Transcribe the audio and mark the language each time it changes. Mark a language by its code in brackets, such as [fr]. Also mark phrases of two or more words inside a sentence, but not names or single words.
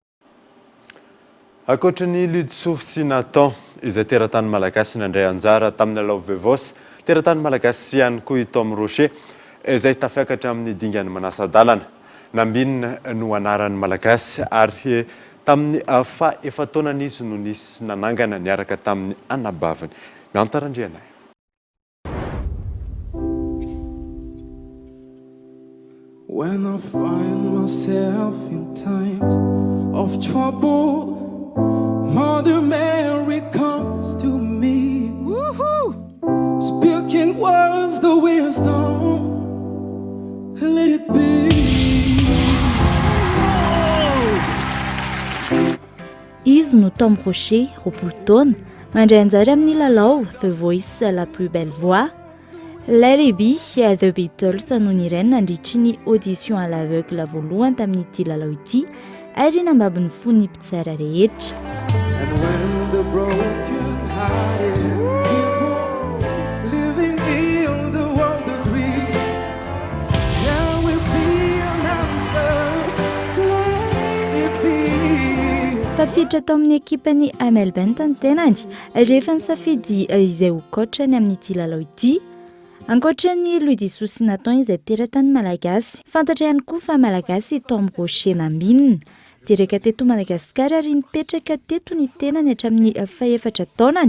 [mg] Ankoatra ny Ludsof sy Nathan izay teratany malagasy nandray anjara tamin'ny Alao Vevos, teratany malagasy ihany koa i Tom Rocher izay tafiakatra amin'ny dingany manasa-dalana. Nambinina no anaran'ny malagasy ary tamin'ny efa taonan'izy no nisy nanangana niaraka tamin'ny anabaviny. Miantarandrianay. [en] When I find myself in times of trouble, Mother Mary comes to me, speaking words the wisdom, let it be. [mg] Izy no Tom Rocher, roapolo taona, mandray anjara amin'ny lalao The Voice, La Plus Belle Voix. Let It Be, The Beatles no nireny nandritry ny [fr] audition à l'aveugle [mg] voalohany tamin'ity lalao ity ary nambabo ny fon'ny mpitsara rehetra. [en] And when the broken-hearted people living in the world agree, there will be an answer, let it be. [mg] Tafiditra tao amin'ny ekipany Amel Bent ny tenany rehefa nisafidy izay ho kotrany amin'ity lalao ity. Ankoatra ny Louis Soucy Nathan izay teratany malagasy, fantatra ihany koa fa malagasy Tom Rocher nambinina. Teraka teto Madagasikara ary nipetraka teto ny tenany hatramin'ny 4 taonany.